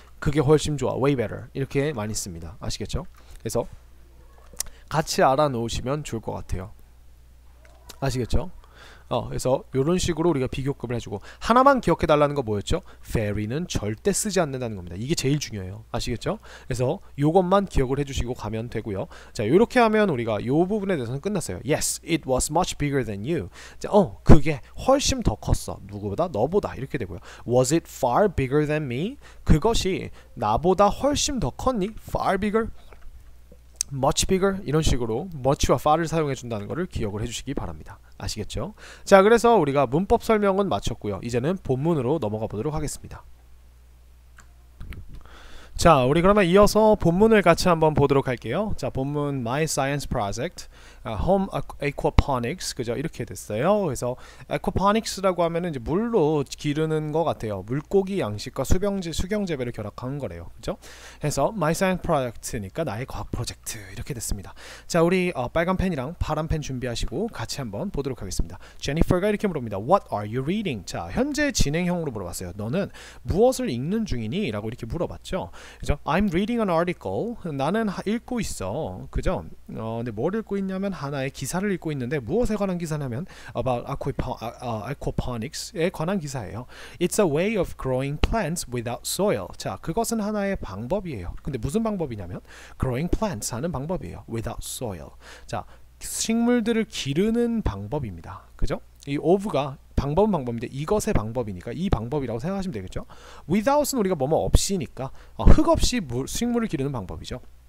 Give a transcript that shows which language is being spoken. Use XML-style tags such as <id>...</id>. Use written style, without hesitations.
<ko>그게 훨씬 좋아,</ko> <en>way better</en> <ko>이렇게 많이 씁니다. 아시겠죠? 그래서 같이 알아놓으시면 좋을 것 같아요. 아시겠죠? 그래서 이런 식으로 우리가 비교급을 해주고, 하나만 기억해 달라는 거 뭐였죠? very는 절대 쓰지 않는다는 겁니다. 이게 제일 중요해요. 아시겠죠? 그래서 요것만 기억을 해주시고 가면 되고요. 자, 이렇게 하면 우리가 요 부분에 대해서는 끝났어요.</ko> <en>Yes, it was much bigger than you.</en> <ko>자, 그게 훨씬 더 컸어. 누구보다? 너보다. 이렇게 되고요.</ko> <en>Was it far bigger than me?</en> <ko>그것이 나보다 훨씬 더 컸니?</ko> <en>Far bigger? much bigger?</en> <ko>이런 식으로 much와 far를 사용해 준다는 것을 기억을 해주시기 바랍니다. 아시겠죠? 자, 그래서 우리가 문법 설명은 마쳤고요. 이제는 본문으로 넘어가 보도록 하겠습니다. 자, 우리 그러면 이어서 본문을 같이 한번 보도록 할게요. 자, 본문 My Science Project, Home Aquaponics, 그죠? 이렇게 됐어요. 그래서 Aquaponics라고 하면은 이제 물로 기르는 것 같아요. 물고기 양식과 수경 재배를 결합한 거래요. 그죠? 그래서 My Science Project니까 나의 과학 프로젝트 이렇게 됐습니다. 자, 우리 빨간 펜이랑 파란 펜 준비하시고 같이 한번 보도록 하겠습니다. 제니퍼가 이렇게 물어봅니다.</ko> <en>What are you reading?</en> <ko>자, 현재 진행형으로 물어봤어요. 너는 무엇을 읽는 중이니? 라고 이렇게 물어봤죠. 그죠?</ko> <en>I'm reading an article.</en> <ko>나는 읽고 있어. 그죠? 근데 뭘 읽고 있냐면 하나의 기사를 읽고 있는데 무엇에 관한 기사냐면</ko> <en>about aquaponics</en> <ko>에 관한 기사예요.</ko> <en>It's a way of growing plants without soil.</en> <ko>자, 그것은 하나의 방법이에요. 근데 무슨 방법이냐면</ko> <en>growing plants</en> <ko>하는 방법이에요.</ko> <en>without soil.</en> <ko>자, 식물들을 기르는 방법입니다. 그죠? 이 of가 방법은 방법인데 이것의 방법이니까 이 방법이라고 생각하시면 되겠죠. without은 우리가 뭐뭐 없이니까 흙 없이 식물을 기르는 방법이죠.</ko>